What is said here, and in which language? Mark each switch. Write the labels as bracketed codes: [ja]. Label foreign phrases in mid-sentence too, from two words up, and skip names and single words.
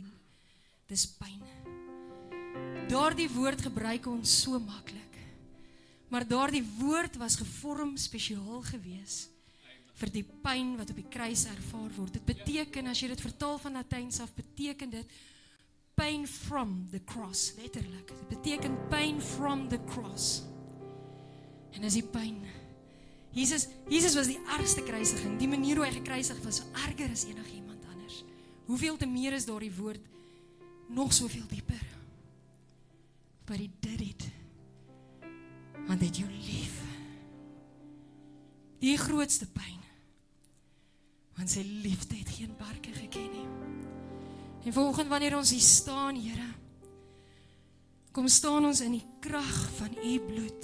[af] Dis pyn. Daardie woord gebruik ons so maklik. Maar daardie woord was gevorm spesiaal gewees vir die pyn wat op die kruis ervaar word. Dit beteken, as jy dit vertaal van Latyns af, beteken dit [en] pain from the cross, [af] letterlik. Dit beteken [en] pain from the cross. [af] En dis die pyn. Jesus was die ergste kruisiging. Die manier hoe hy gekruisig was, erger as enige iemand anders. Hoeveel te meer is daardie woord nog soveel dieper. [en] But he did it. [af] Want het jou lief. Die grootste pyn. Want sy liefde het geen perke geken nie. En volgende wanneer ons hier staan, Here, kom staan ons in die krag van U bloed.